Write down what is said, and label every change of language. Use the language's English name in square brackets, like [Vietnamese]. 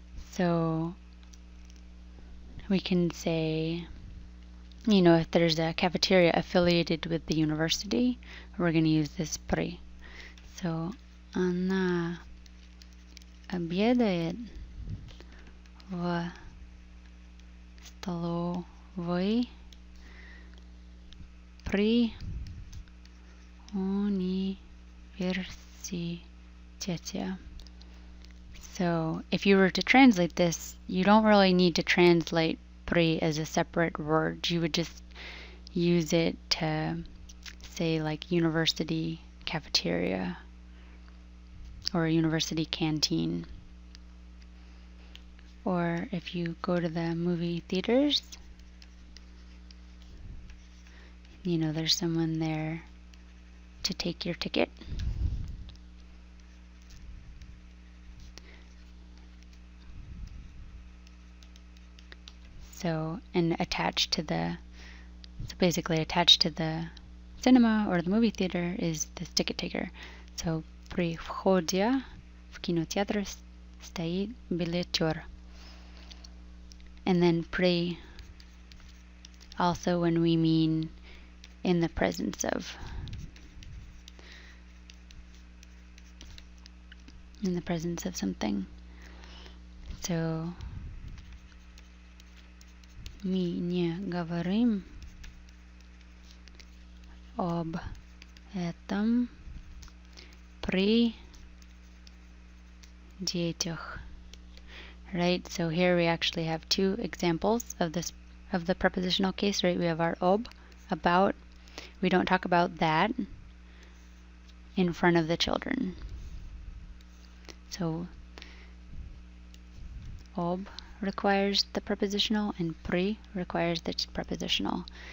[English] So we can say, you know, if there's a cafeteria affiliated with the university, we're going to use this при. [Russian] So она обедает в столовой при университете. [English] So if you were to translate this, you don't really need to translate при as a separate word. You would just use it to say like university cafeteria or university canteen. Or if you go to the movie theaters, you know, there's someone there to take your ticket. So, and attached to the, so basically attached to the cinema or the movie theater is this ticket taker. [Russian] So, при входе в кинотеатр стоит билетер. [English] And then при, also when we mean in the presence of. In the presence of something. So [Russian] Мы не говорим об этом при детях. [English] Right, so here we actually have two examples of the prepositional case, right? We have our ob, about. We don't talk about that in front of the children. So ob requires the prepositional and pri requires the prepositional.